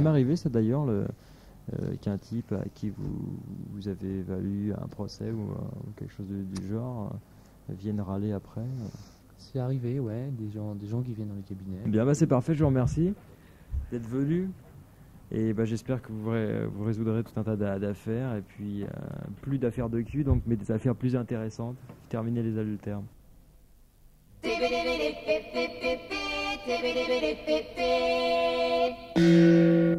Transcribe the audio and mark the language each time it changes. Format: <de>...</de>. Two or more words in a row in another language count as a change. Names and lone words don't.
<fr>jamais arrivé, ça d'ailleurs, qu'un type à qui vous avez valu un procès ou quelque chose du genre vienne râler après? C'est arrivé, ouais, des gens qui viennent dans les cabinets. Bien, bah c'est parfait, je vous remercie d'être venu. Et bah, j'espère que vous résoudrez tout un tas d'affaires. Et puis, plus d'affaires de cul, donc, mais des affaires plus intéressantes. Terminer les adultères. Tibbidi-bidi-bip-bip-bip-bip, tibbidi-bidi-bip-bip.</fr>